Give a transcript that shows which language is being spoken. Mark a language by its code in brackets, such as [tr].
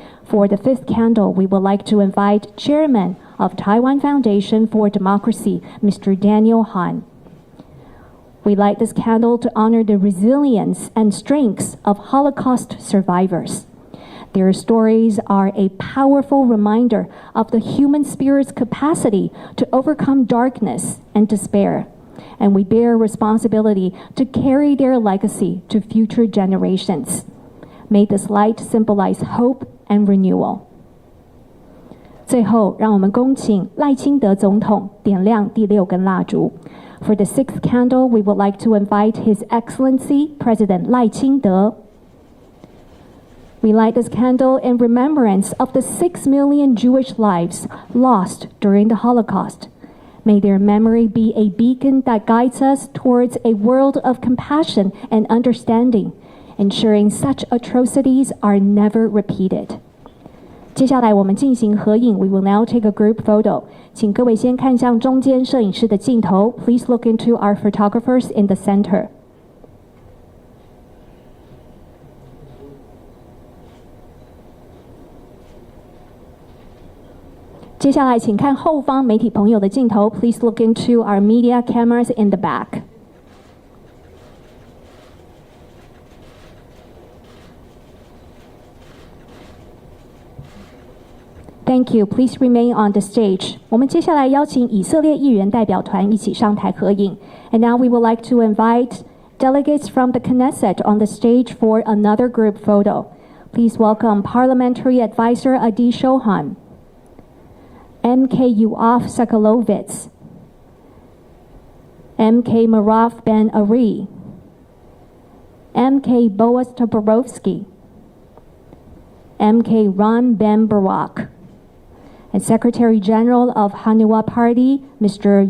[en] For the fifth candle, we would like to invite Chairman of Taiwan Foundation for Democracy, Mr. Daniel Han. We light this candle to honor the resilience and strengths of Holocaust survivors. Their stories are a powerful reminder of the human spirit's capacity to overcome darkness and despair, and we bear responsibility to carry their legacy to future generations. May this light symbolize hope and renewal. [zh] 最后，让我们恭请赖清德总统点亮第六根蜡烛。 [en] For the sixth candle, we would like to invite His Excellency President Lai Ching-te. We light this candle in remembrance of the 6 million Jewish lives lost during the Holocaust. May their memory be a beacon that guides us towards a world of compassion and understanding, ensuring such atrocities are never repeated. [zh] 接下来我们进行合影 [en] We will now take a group photo. [zh] 请各位先看向中间摄影师的镜头 [en] Please look into our photographers in the center. [zh] 接下来请看后方媒体朋友的镜头 [en] Please look into our media cameras in the back. Thank you. Please remain on the stage. [zh] 我们接下来邀请以色列议员代表团一起上台合影。 [en] And now we would like to invite delegates from the Knesset on the stage for another group photo. Please welcome Parliamentary Advisor Adi Shohan, MK Yoav Sakalovitz, MK Maraf Ben Ari, MK Boaz Toporowski, MK Ron Ben Barak, and Secretary General of Hanua Party, Mr.